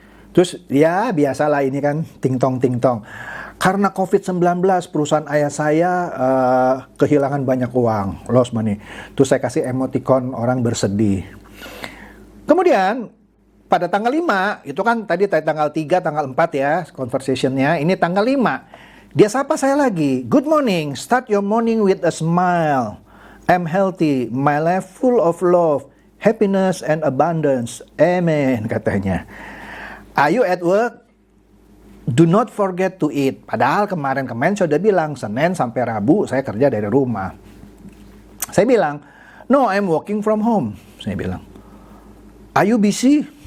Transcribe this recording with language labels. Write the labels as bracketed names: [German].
[Indonesian] Terus ya biasalah ini kan ting-tong. Karena COVID-19 perusahaan ayah saya kehilangan banyak uang, [English] lost money. [Indonesian] Terus saya kasih emoticon orang bersedih. Kemudian pada tanggal 5, itu kan tadi tanggal 3, tanggal 4 ya conversationnya. Ini tanggal 5, dia sapa saya lagi. [English] Good morning, start your morning with a smile. I'm healthy, my life full of love, happiness and abundance. Amen, [Indonesian] katanya. [English] Are you at work? Do not forget to eat. [Indonesian] Padahal kemarin saya udah bilang, Senin sampai Rabu saya kerja dari rumah. Saya bilang, [English] no, I'm working from home. Saya bilang, are you busy?